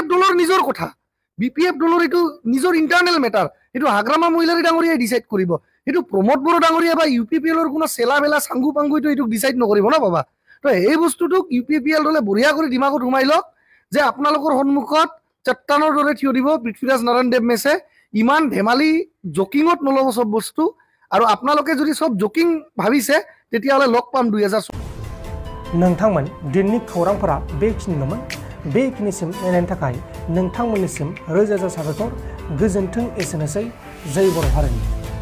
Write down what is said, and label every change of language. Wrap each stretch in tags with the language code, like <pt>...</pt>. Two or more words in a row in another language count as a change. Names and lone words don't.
<as>দলৰ নিজৰ কথা BPF দলৰ এইটো নিজৰ</as> <en>internal matter</en> <as>এইটো হাগ্ৰামা মহিলাৰী ডাঙৰীয়াই ডিসাইড কৰিব এইটো প্ৰমোদ বড়ো ডাঙৰীয়া বা UPPL-ৰ কোনো চেলা বেলা সাংগু পাংগু এইটো ডিসাইড নকৰিব না বাবা তো এই বস্তুটোক UPPL দলে বঢ়িয়া কৰি দিমাগত ঘুমাই লওক যে আপোনালোকৰ সন্মুখত চট্টানৰ দৰে থিয় দিব পৃথ্বীৰাজ নাৰায়ণ দেৱ মেছে ইমান ধেমালি জকিঙত নলব সব বস্তু আৰু আপোনালোকে যদি সব জকিং ভাবিছে তেতিয়াহ'লে লগ পাম 2000</as> <brx>नोंथांमोन दिननि खौरांफोरा बेखिनिल'मोन बेखिनिसिम नायनायनि थाखाय नोंथांमोननिसिम रोजा रोजा साबायखर। गोजोन्थों एसेनोसै। जै बर' हारिनि।</brx>